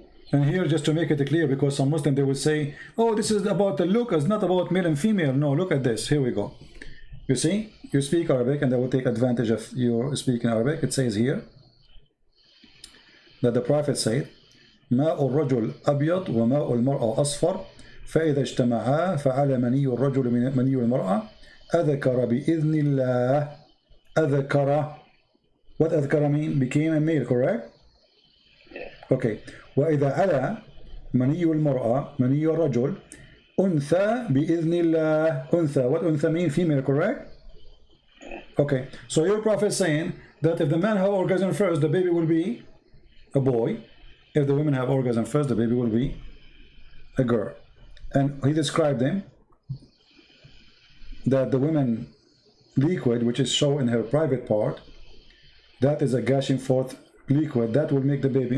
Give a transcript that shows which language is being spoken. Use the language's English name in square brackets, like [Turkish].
[English] And here, just to make it clear, because some Muslims, they will say, oh, this is about the look, it's not about male and female. No, look at this. Here we go. You see, you speak Arabic, and they will take advantage of your speaking Arabic. It says here that the Prophet said, [Arabic] ماء الرجل أبيض وماء المرأة أصفر فإذا اجتمعا فعلى مني الرجل مني المرأة أذكر بإذن الله. أذكر. [English] What أذكر mean? Became a male, correct? Yeah. Okay. [Arabic] وإذا على مني المرأة مني الرجل أنثى بإذن الله. أنثى. [English] What أنثى mean? Female, correct? Yeah. Okay. So your Prophet is saying that if the man have orgasm first, the baby will be a boy. If the women have orgasm first, the baby will be a girl. And he described them that the woman liquid, which is shown in her private part, that is a gushing forth liquid that will make the baby.